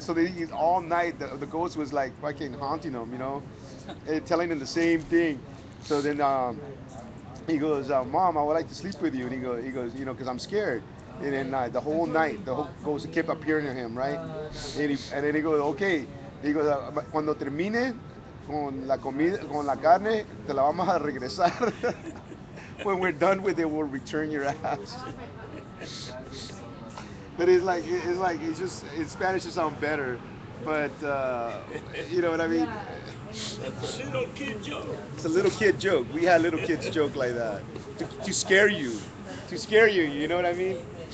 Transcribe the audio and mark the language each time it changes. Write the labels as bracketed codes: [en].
[en] So he's all night, the ghost was like fucking haunting him, and telling him the same thing. So then he goes, Mom, I would like to sleep with you. And he goes, because I'm scared. And then the whole night, the whole ghost kept appearing to him, right? And then he goes, okay. He goes, [es] cuando termine con la comida, con la carne, te la vamos a regresar. [en] When we're done with it, we'll return your ass. But it's just in Spanish it sounds better, but you know what I mean. That's a little kid joke. It's a little kid joke. We had little kids joke like that to scare you, to scare you. You know what I mean?